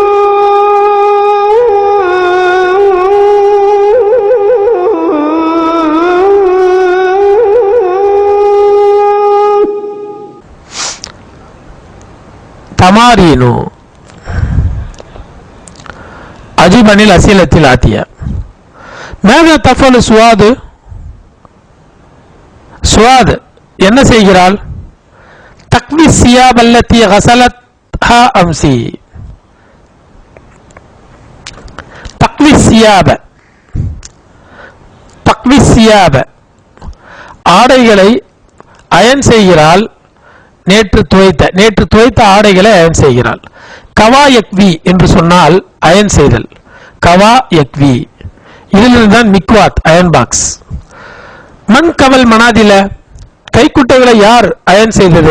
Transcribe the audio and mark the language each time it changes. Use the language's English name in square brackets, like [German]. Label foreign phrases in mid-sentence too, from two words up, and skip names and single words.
[Arabic] تمارين أجيب عن الأسئلة الآتية. ماذا تفعل سواد؟ سواد [Tamil] என்ன செய்கிறாள்? [Arabic] تقوي الثياب التي غسلتها أمس. تقوي الثياب تقوي الثياب [Tamil] ஆடைகளை அயன் செய்கிறாள். நேற்று துவைத்த ஆடைகளை அயன் செய்கிறாள். [Arabic] كوى يكوي [Tamil] என்று சொன்னால் அயன் செய்தல். [Arabic] كوى يكوي [Tamil] இதிலிருந்து தான் மிக்வாத் [English] iron box. [Arabic] من كوى المناديل [Tamil] கைக்குட்டைகளை யார் அயன் செய்தது?